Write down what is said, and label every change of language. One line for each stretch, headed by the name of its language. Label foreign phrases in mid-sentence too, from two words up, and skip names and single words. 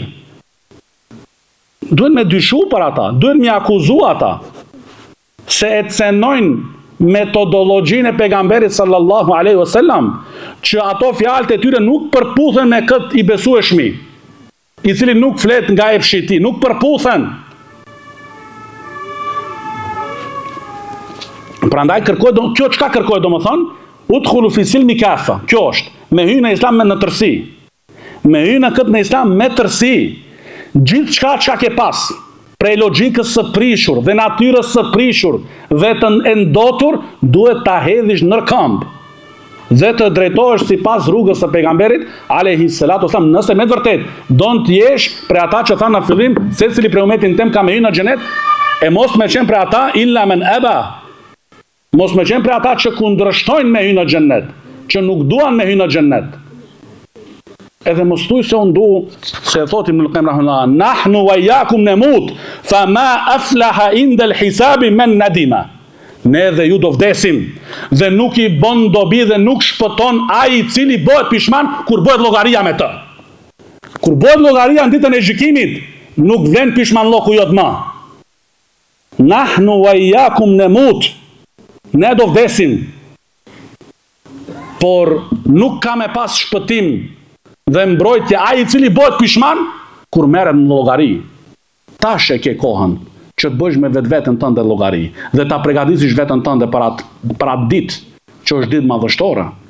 Albanian: Duhet me dyshu për ata, duhet me akuzu ata, se e cenojnë metodologjinë e pejgamberit
Arabic: صلى الله عليه وسلم,
Albanian: që ato fjalët e tyre nuk përputhen me këtë i besueshmi, i cili nuk flet nga epshi i tij, nuk përputhen. Prandaj kjo çka kërkoj domethënë,
Arabic: ادخلوا في السلم كافة.
Albanian: Kjo është me hyrje në islam në tërësi. Me hyrje në këtë në islam me tërësi. Gjithçka çka ke pas, prej logjikës së prishur dhe natyrës së prishur dhe të ndotur, duhet ta hedhish në këmbë dhe të drejtohesh sipas rrugës së pejgamberit
Arabic: عليه الصلاة والسلام.
Albanian: Nëse me vërtet don të jesh prej ata që thanë në fillim, secili prej umetin tem ka me hyrë në xhenet, e mos me qenë prej ata
Arabic: إلا من أبى.
Albanian: Mos me qenë prej ata që kundërshtojnë me hyrë në xhenet, që nuk duan me hyrë në xhenet. Edhe mos thuj se unë du, se thotim në Qayyim rahimahullah,
Arabic: نحن وإياكم نموت فما أفلح عند الحساب من ندم.
Albanian: Ne dhe ju do vdesim, dhe nuk i bën dobi dhe nuk shpëton ai i cili bëhet pishman kur bëhet llogaria me të. Kur bëhet llogaria në ditën e gjykimit, nuk vlen pishmanlloku jot më.
Arabic: نحن وإياكم نموت.
Albanian: Ne do vdesim. Por nuk ka me pas shpëtim dhe mbrojtje ai i cili bëhet pishman kur merret në llogari. Tash e ke kohën që të bësh me vetveten tënde llogari dhe ta përgatish veten tënde për atë ditë që është ditë madhështore.